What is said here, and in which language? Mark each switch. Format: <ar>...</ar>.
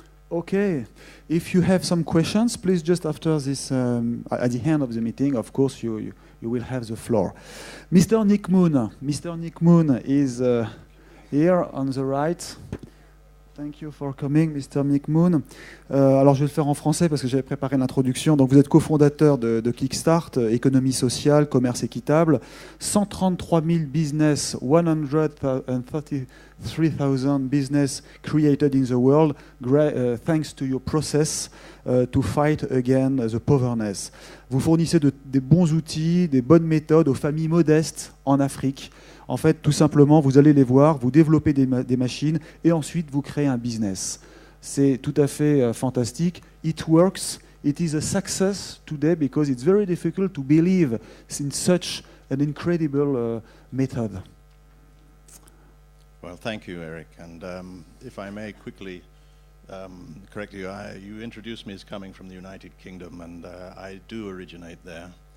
<en>Okay, if you have some questions, please just after this, at the end of the meeting, of course, you will have the floor. Mr. Nick Moon is here on the right. Thank you for coming, Mr. Mick Moon.</en> <fr>Alors je vais le faire en français parce que j'avais préparé l'introduction. Donc vous êtes cofondateur de Kickstart, économie sociale, commerce équitable, 133 000 business,</fr> <en>133,000 business created in the world, thanks to your process to fight again the poverty.</en> <fr>Vous fournissez des bons outils, des bonnes méthodes aux familles modestes en Afrique. En fait, tout simplement, vous allez les voir, vous développez des machines et ensuite vous créez un business. C'est tout à fait fantastique.</fr> <en>It works. It is a success today because it's very difficult to believe in such an incredible method. Well, thank you, Eric. And if I may quickly correct you, you introduced me as coming from the United Kingdom, and I do originate there.</en>